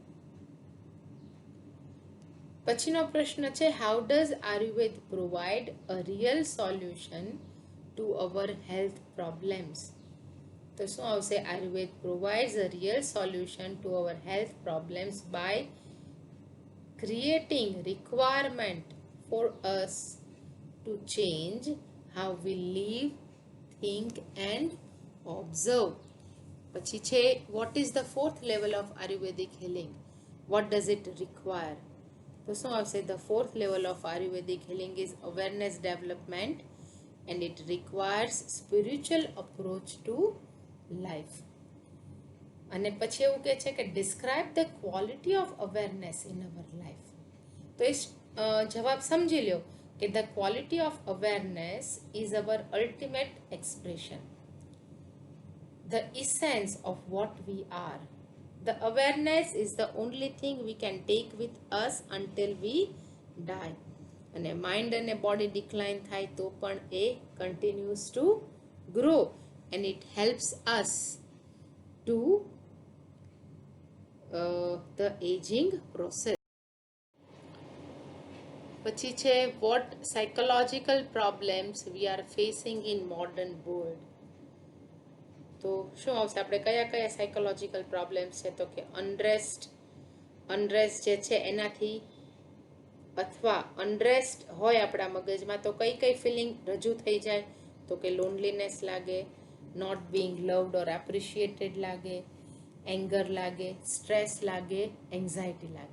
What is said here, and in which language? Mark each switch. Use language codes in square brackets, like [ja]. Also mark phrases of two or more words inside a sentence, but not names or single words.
[gu] પછીનો પ્રશ્ન છે, [en] how does Ayurveda provide a real solution to our health problems? [gu] તો શું આવશે? [en] Ayurveda provides a real solution to our health problems by creating requirement for us to change how we live, think and observe. [gu] પછી છે, [en] what is the fourth level of Ayurvedic healing? What does it require? [gu] તો શું આવશે? [en] The fourth level of Ayurvedic healing is awareness development and it requires spiritual approach to life. [gu] અને પછી એવું કહે છે કે [en] describe the quality of awareness in our life. [gu] તો એ જવાબ સમજી લો કે [en] the quality of awareness is our ultimate expression, the essence of what we are. the awareness is the only thing we can take with us until we die. [gu] અને માઇન્ડ અને બોડી ડિક્લાઇન થાય તો પણ એ [en] continues to grow and it helps us to the aging process. [gu] પછી છે, [en] what psychological problems we are facing in modern world? [gu] તો શું આવશે? આપણે કયા કયા [en] psychological problems [gu] છે? તો કે અનરેસ્ટ જે છે એનાથી, અથવા અનરેસ્ટ હોય આપણા મગજમાં તો કઈ કઈ ફિલિંગ રજૂ થઈ જાય? તો કે લોનલીનેસ લાગે, [en] not being loved or appreciated [gu] લાગે, એંગર લાગે, સ્ટ્રેસ લાગે, એન્ઝાયટી લાગે.